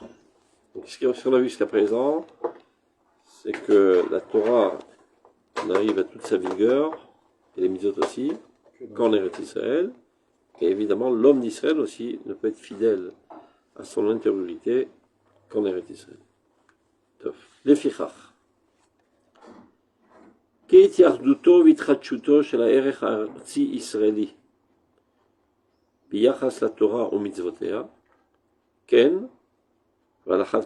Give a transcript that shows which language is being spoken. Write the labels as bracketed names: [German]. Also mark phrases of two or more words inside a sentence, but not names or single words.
[French] Donc, ce qu'on a vu jusqu'à présent, c'est que la Torah arrive à toute sa vigueur, et les mitzvot aussi, qu'en Eretz Israël. Et évidemment, l'homme d'Israël aussi ne peut être fidèle à son intériorité qu'en Eretz Israël. [Hebrew] לפיכך, כהתייחדותו והתחדשותו של הערך הארצי-ישראלי ביחס לתורה ומצוותיה, כן, ועל אחת